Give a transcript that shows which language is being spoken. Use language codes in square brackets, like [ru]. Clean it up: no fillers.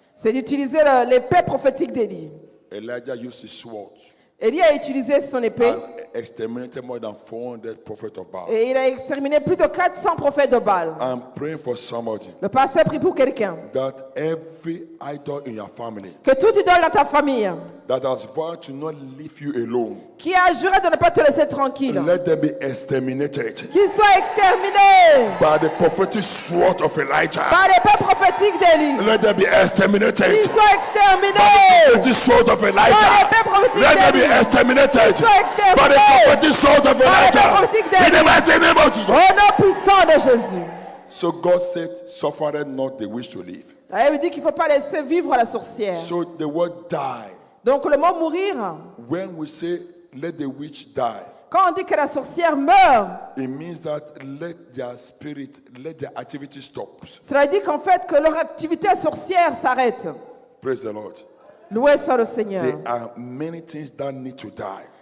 [fr] c'est d'utiliser l'épée prophétique d'Élie. [en] Elijah used his sword [fr] Élie a utilisé son épée [en] and exterminated more than 400 prophets of Baal. [fr] et il a exterminé plus de 400 prophètes de Baal. [en] I'm praying for somebody [fr] Le pasteur prie pour quelqu'un. [en] that every idol in your family [fr] Que tout idole dans ta famille [en] that has vowed to not leave you alone, [fr] qui a juré de ne pas te laisser tranquille, [en] let them be exterminated [fr] qu'il soit exterminé [en] by the prophetic sword of Elijah. [fr] par l'épée prophétique d'Élie. [en] Let them be exterminated [fr] Qu'il soit [en] by [fr] exterminé [en] the prophetic sword of [fr] par [en] Elijah. [fr] l'épée prophétique [en] Let them be [fr] d'Élie. [en] exterminated [fr] Sois exterminé [en] by the prophetic sword of [fr] par l'épée [en] Elijah. [fr] prophétique [en] In the [fr] d'Élie. [en] mighty name of Jesus. [fr] Au nom puissant de Jésus. [en] So God said, suffered not the wish to live. [fr] La Bible dit qu'il ne faut pas laisser vivre la sorcière. [en] So the word die. [fr] Donc le mot mourir, [en] When we say let the witch die, [fr] quand on dit que la sorcière meurt, [en] it means that let their spirit, let their activity stop. [fr] cela dit qu'en fait que leur activité sorcière s'arrête. [en] Praise the Lord. [fr] Loué soit le Seigneur. [en] There are many things that need to die